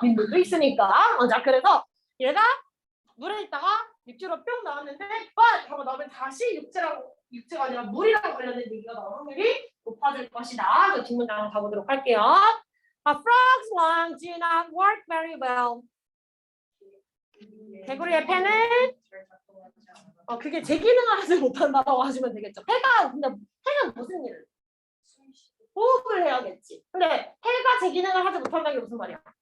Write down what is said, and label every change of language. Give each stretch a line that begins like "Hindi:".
Korean: 민물도 있으니까. 자, 그래서 얘가 물에 있다가 육지로 뿅 나왔는데 but 하고 나오면 다시 육지가 아니라 물이랑 관련된 얘기가 나올 확률이 높아질 것이다. 그 뒷문장 가보도록 할게요.
English: Frogs' lungs do not work very well.
Korean: 개구리의 폐는 그게 제 기능을 하지 못한다고 하시면 되겠죠. 근데 폐는 무슨 일을? 호흡을 해야겠지. 근데 폐가 제 기능을 하지 못한다는 게 무슨 말이야?